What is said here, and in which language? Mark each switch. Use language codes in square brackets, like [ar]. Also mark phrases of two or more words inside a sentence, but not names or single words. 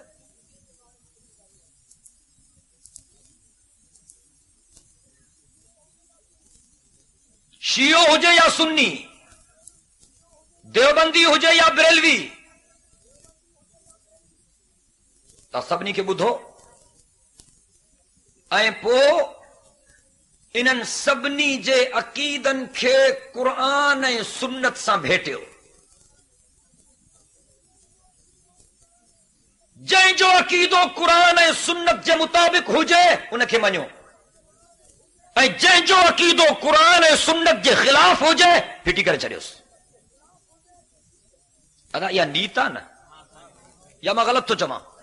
[sd] شیعو ہوجے یا سنی دیوبندی ہوجے یا بریلوی تا سبنی کے بدھو اے پو انن سبنی جے عقیدن کے قرآن اے سنت سا بھیٹیو. अक़ीदो क़ुरान ऐं सुन्नत जे मुताबिक़ हुजे उनखे मञो, ऐं जंहिंजो अक़ीदो क़ुरान ऐं सुन्नत जे ख़िलाफ़ हुजे फिटी करे छॾियोसि। अदा इहा नीत आहे न, या मां ग़लति थो चवां?